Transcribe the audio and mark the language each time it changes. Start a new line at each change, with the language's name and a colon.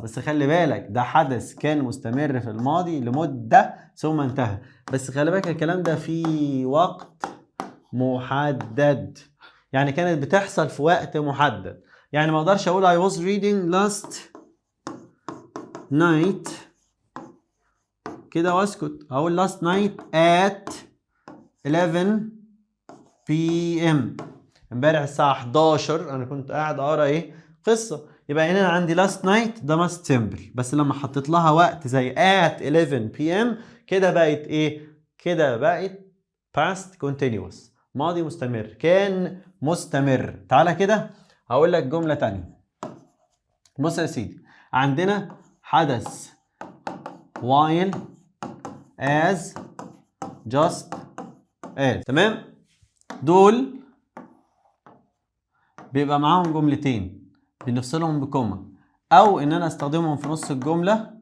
Arabic: بس خلي بالك ده حدث كان مستمر في الماضي لمدة ثم انتهى. بس خلي بالك الكلام ده في وقت محدد، يعني كانت بتحصل في وقت محدد. يعني ما اقدرش اقول
English: I was reading last night
Arabic: كده واسكت.
English: اقول last night at 11 p.m.
Arabic: امبارح الساعة 11 انا كنت قاعد اقرا ايه؟ قصة. يبقى هنا عندي last night ده ماست سيمبل، بس لما حطيت لها وقت زي at 11 p.m. كده بقت ايه؟ كده بقت past continuous، ماضي مستمر، كان مستمر. تعالى كده هقول لك جملة تانية. بص يا سيدي، عندنا حدث while as just as، تمام؟ دول بيبقى معاهم جملتين بنفصلهم بكوما، او ان انا استخدمهم في نص الجملة.